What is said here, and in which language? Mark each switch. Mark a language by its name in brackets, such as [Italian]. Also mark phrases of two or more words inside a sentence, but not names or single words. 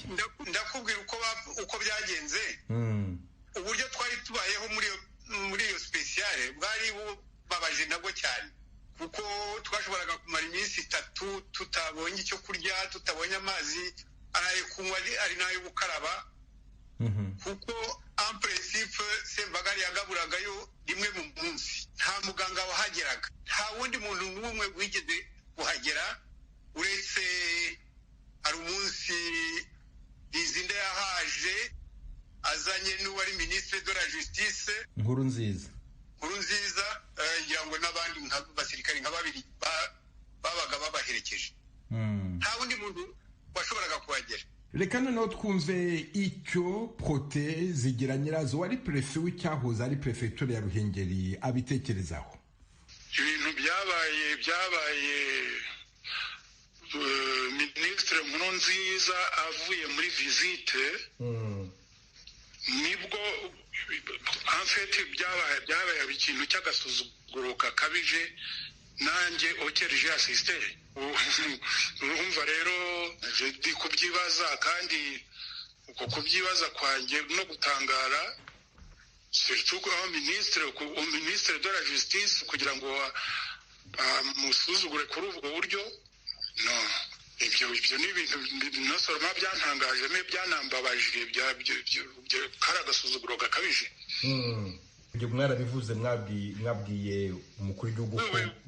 [Kinyarwanda] Ndakubwira uko byagenze. Uburyo twari tubayeho muri iyo speciale bwari bubabaje nabwo cyane, kuko twashoboraga kumara iminsi 3 tutabonye icyo kurya, tutabonye amazi araye kunywa ari nayo gukaraba, kuko [French] en principe [Kinyarwanda] Sembagare yagaburagayo rimwe mu munsi. Nta muganga wahageraga, nta wundi muntu n'umwe wigeze kuhagera, uretse hari umunsi Izinde yahaje azanye n'uwari [French] ministre de la justice [Kinyarwanda] Nkurunziza, ngira ngo n'abandi basirikari nka babiri babaga babaherekeje. Nta wundi muntu washoboraga kuhagera. Reka noneho twumve icyo Prote Zigira Nyirazo wari prefe w'icyahoze ari prefecture ya Ruhengeri abitekerezaho. Ibintu byabaye Ministre Nkurunziza avuye muri visite, nibwo [French] en fait [Kinyarwanda] byabaye ikintu cy'agasuzuguro kakabije, nanjye okereje assiste. Urumva rero ndi kubyibaza, kandi uko kubyibaza kwanjye no gutangara surtout ko [French] ministre de la justice [Kinyarwanda] kugira ngo musuzugure kuri ubwo buryo. No, ibyo ni ibintu nosoroma byantangaje, byanambabaje, kari agasuzuguro gakabije. Ibyo mwarabivuze, mwabwiye umukuru w'igihugu ko